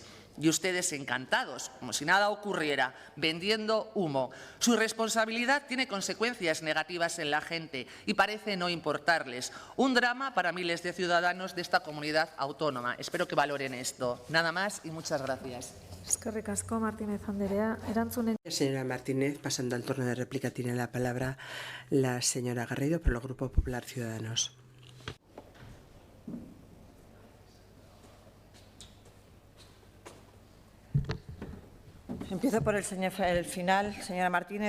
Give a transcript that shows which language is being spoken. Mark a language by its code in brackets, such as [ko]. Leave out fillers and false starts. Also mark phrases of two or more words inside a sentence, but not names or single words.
[es] Y ustedes encantados, como si nada ocurriera, vendiendo humo. Su responsabilidad tiene consecuencias negativas en la gente y parece no importarles. Un drama para miles de ciudadanos de esta comunidad autónoma. Espero que valoren esto. Nada más y muchas gracias. [eu] Eskerrik asko, Martínez Andrea. Erantzunen. [es] Señora Martínez, pasando al turno de réplica, tiene la palabra la señora Garrido por el Grupo Popular Ciudadanos. Empiezo por el final, señora Martínez.